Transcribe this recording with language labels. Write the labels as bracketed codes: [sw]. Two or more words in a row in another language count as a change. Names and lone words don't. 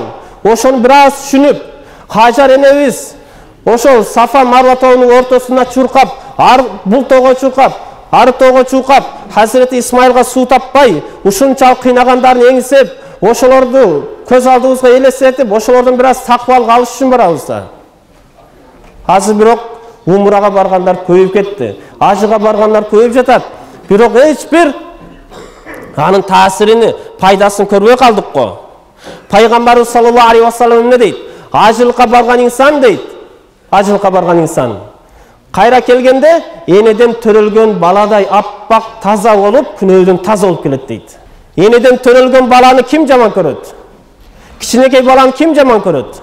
[ky] Ошону бир аз түшүнүп, Хажар энебиз ошол Сафа Марва тоонун ортосуна чуркап, бул тоого чуркап, ары тоого чукап, Hazreti Исмайылга суу таппай, ушунчалык кыйнагандарын эңсеп, ошолорду көз алдыбызга элестетип, ошолордон бир аз такыбалык алыш үчүн барабыз да. Азыр бирок умрага баргандар көбөйүп кетти. Ажыга баргандар көбөйүп жатат. Бирок эч бир анын таасирини, пайдасын көрбөй калдык го. Пайгамбарыбыз [ar] صلى الله عليه وسلم [ky] эмне дейт? Ажылыкка барган инсан дейт. Ажылыкка барган инсан кайра келгенде энеден төрөлгөн баладай аппак таза болуп, күнөөдөн таза болуп келет дейт. Энеден төрөлгөн баланы ким жаман көрөт? Кичинекей баланы ким жаман көрөт?